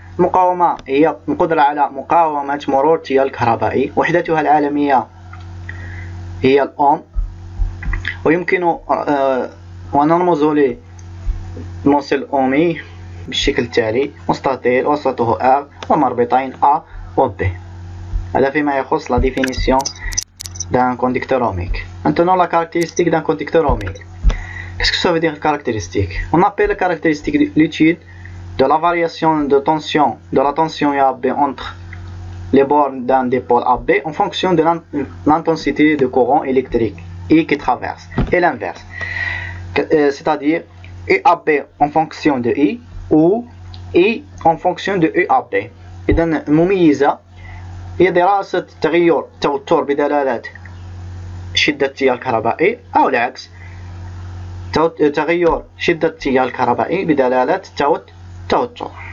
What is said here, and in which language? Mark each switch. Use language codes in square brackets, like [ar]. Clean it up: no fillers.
[ar] المقاومة هي القدرة على مقاومة مرور التيار الكهربائي، وحدتها العالمية هي الأوم، ويمكن ونرمز للموصل الأومي بالشكل التالي: مستطيل وسطه R ومربطين A و B. هذا فيما يخص [fr] la définition d'un conducteur ohmique. Maintenant la caractéristique d'un conducteur ohmique. Qu'est-ce que ça veut dire caractéristique? On appelle la caractéristique l'étude de la variation de tension de la tension AB entre les bornes d'un dipôle AB en fonction de l'intensité de courant électrique I qui traverse, et l'inverse, c'est-à-dire EAB en fonction de I ou I en fonction de EAB. [ar] إذا المميزة هي دراسة تغير التوتر بدلالة شدة التيار الكهربائي، أو العكس، تغير شدة التيار الكهربائي بدلالة التوتر.